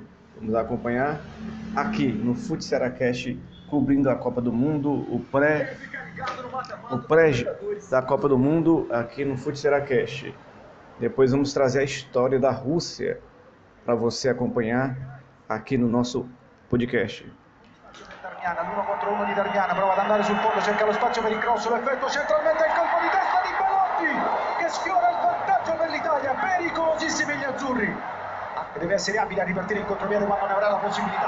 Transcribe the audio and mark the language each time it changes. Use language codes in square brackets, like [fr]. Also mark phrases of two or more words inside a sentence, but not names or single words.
[pt] Vamos acompanhar aqui no Fute Cearacast, cobrindo a Copa do Mundo, o pré da Copa do Mundo aqui no Fute Cearacast. Depois vamos trazer a história da Rússia para você acompanhar aqui no nosso podcast. [it] Darmian, all'1 contro 1 di Darmian, prova ad andare sul fondo, cerca lo spazio per il cross, l'effetto centralmente, il colpo di testa di Belotti che sfiora il vantaggio per l'Italia, pericolosissimi gli azzurri. Deve essere abile a ripartire in contropiede quando ne avrà la possibilità.